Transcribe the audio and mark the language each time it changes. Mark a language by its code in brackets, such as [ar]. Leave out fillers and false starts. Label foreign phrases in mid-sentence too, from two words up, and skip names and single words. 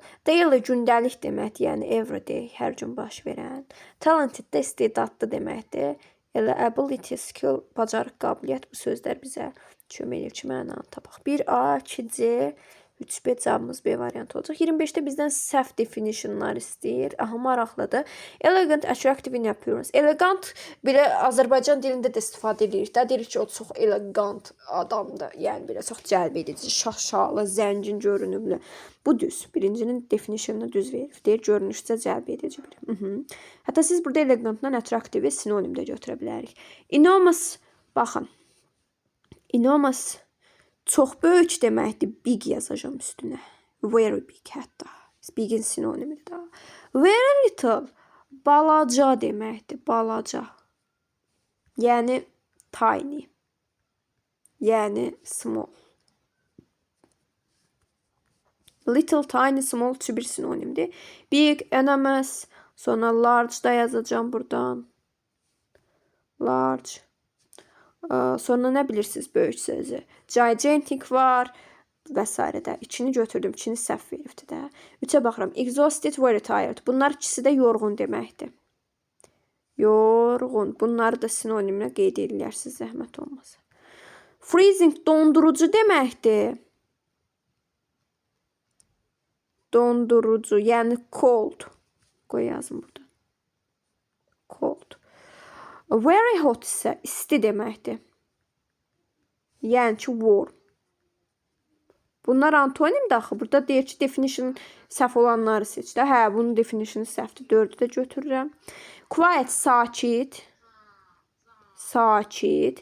[az] Daily, gündəlik deməkdir. Yəni, everyday, hər gün baş verən. Talented də istedadlı deməkdir. Elə [en] ability, skill, [az] bacarıq, qabiliyyət bu sözlər bizə kömək edir ki, mənanı tapaq. 1A, 2C, 3B cavabımız B variantı olacaq. 25-də bizdən səhv definitionlar istəyir. Aha, maraqlıdır. [en] Elegant, attractive in appearance. [az] Elegant, belə Azərbaycan dilində də istifadə edirik. Deyirik ki, o çox elegant adamdır. Yəni, belə çox cəlb edici, şaşalı, zəngin görünümlü. Bu düz. Birincinin definitionunu düz verir. Deyir, görünüşcə cəlb edici biri. Hətta siz burada elegantdan attractive sinonim də götürə bilərik. Enormous, baxın. Enormous çox böyük deməkdir. Big yazacağım üstünə. [en] Very big [az] hətta. Bigin sinonimidir da. [en] Very little. [az] Balaca deməkdir. Balaca. Yəni tiny. Yəni small. [en] Little, tiny, small [az] üçü bir sinonimdir. [en] Big, enormous, [az] sonra large da yazacağım buradan. Large. Sonra nə bilirsiniz böyük sözü? Gigantic var və s. də. İçini götürdüm. İçini səhv veribdi də. 3-ə baxıram. [en] Exhausted, very tired. [az] Bunlar ikisi də yorğun deməkdir. Yorğun. Bunları da sinonimlə qeyd edilərsiniz, zəhmət olmasa. Freezing, dondurucu deməkdir. Dondurucu, yəni cold. Qoy yazım burada. Cold. [en] Very hot [az] isə isti deməkdir. Yəni ki, warm. Bunlar antonim daxı. Burada deyir ki, definition səhv olanları seç də. Hə, bunun definitionu səhvdir. 4-ü də götürürəm. Quiet, sakit. Sakit.